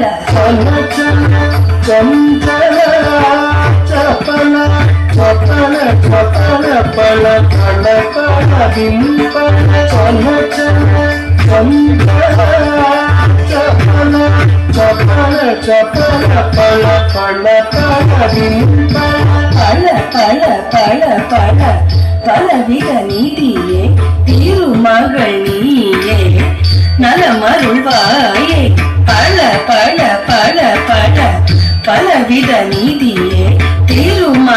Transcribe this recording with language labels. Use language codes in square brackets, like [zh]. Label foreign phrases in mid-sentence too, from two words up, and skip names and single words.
[kn] ಚಲ ಚಲ ಚಂಚಲ ಚಪಲ ಚಪಲ ಚಪಲ ಪಳ ಪಳ ಪಳ ದಿಂಪಳ ಚಲ ಚಲ ಚಂಚಲ ಚಪಲ ಚಪಲ ಚಪಲ ಪಳ ಪಳ ಪಳ ದಿಂಪಳ [ta] பல பல பல பல பலவித நீதியே திருமகள் நீயே நலமருள்வாயே பல பல பல பல பலவித நீதியே திரு